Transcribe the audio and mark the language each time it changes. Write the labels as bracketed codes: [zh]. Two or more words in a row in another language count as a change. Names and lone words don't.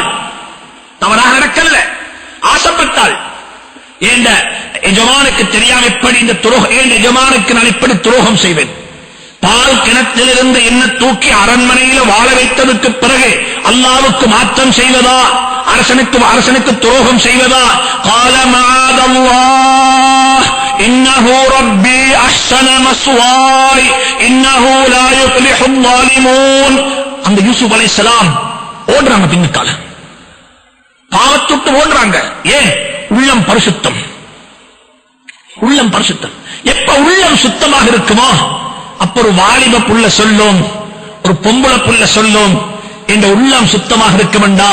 [ta] தவறாக நடக்கல, ஆசைப்பட்டாள். ஏண்ட எஜமானுக்கு தெரியாம எப்படி இந்த துரோகம், ஏண்ட எஜமானுக்கு நான் இப்படி துரோகம் செய்வேன். பால் கிணத்திலிருந்து என்ன தூக்கி அரண்மனையில் வாழ வைத்ததுக்கு பிறகு அல்லாஹ்வுக்கு மாற்றம் செய்வதா, அரசனுக்கு துரோகம் செய்வதா? [ar] قال معاذ الله إنه ربي أحسن مثواي إنه لا يفلح الظالمون. [ta] அந்த யூசுப் அலைஹிஸ்ஸலாம் ஓடுறாங்க, பின்னுக்கால பாவத்துக்கு ஓடுறாங்க. ஏன்? உள்ளம் பரிசுத்தம். உள்ளம் பரிசுத்தம். எப்ப உள்ளம் சுத்தமாக இருக்குமோ அப்ப ஒரு வாலிப புள்ள சொல்லும், ஒரு பொம்பளை புள்ள சொல்லும், இந்த உள்ளம் சுத்தமாக இருக்குமெண்டா.